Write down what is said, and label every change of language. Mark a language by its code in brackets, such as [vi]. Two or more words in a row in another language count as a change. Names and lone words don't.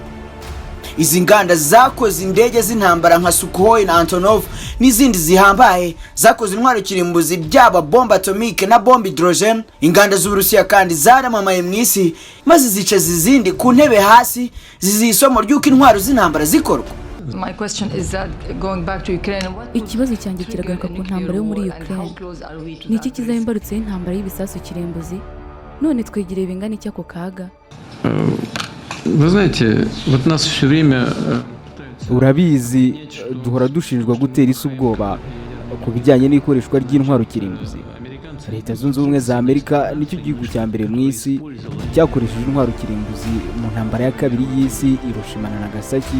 [rw] Izi nganda zakoze indege z'intambara nka Sukhoi na Antonov n'izindi zihambaye, zakoze intwaro kirimbuzi byaba bombe atomike na bombe hydrogen. Inganda z'Uburusiya kandi zaramamaye mu isi, maze zica zizindi ku ntebe hasi, zizisomo ry'uko intwaro z'intambara zikorwa. [en] My question is that going back to Ukraine, [rw] ikibazo cyanjye kiragaruka ku ntambara yo muri Ukraine. Niki kizahimbarutse intambara y'ibisasu kirembuzi? None twegereye bingana iki ako kaga? [ru] Вы знаете, вот нас все время [rw] Urabizi, duhora dushinjwa gutera isi ubwoba ku bijyanye n'ikoreshwa ry'intwaro kirimbuzi. Leta Zunze Ubumwe za Amerika nicyo gihugu cya mbere mu isi cyakoresheje intwaro kirimbuzi mu ntambara ya kabiri y'isi, Hiroshima na Nagasaki.